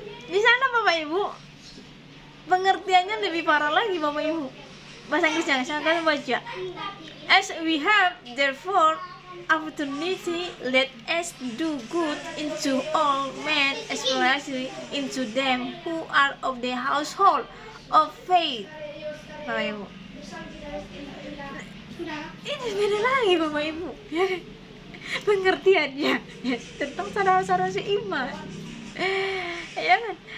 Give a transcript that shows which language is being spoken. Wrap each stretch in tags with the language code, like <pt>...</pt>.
<id>Di sana Bapak Ibu pengertiannya lebih parah lagi Bapak Ibu. Bahasa Inggrisnya saya akan baca.</id> <en>As we have therefore opportunity, let us do good into all men, especially into them who are of the household of faith.</en> <id>Bapak Ibu, ini beda lagi Bapak Ibu, ya, pengertiannya ya, tentang saudara-saudara seiman, ya kan?</id>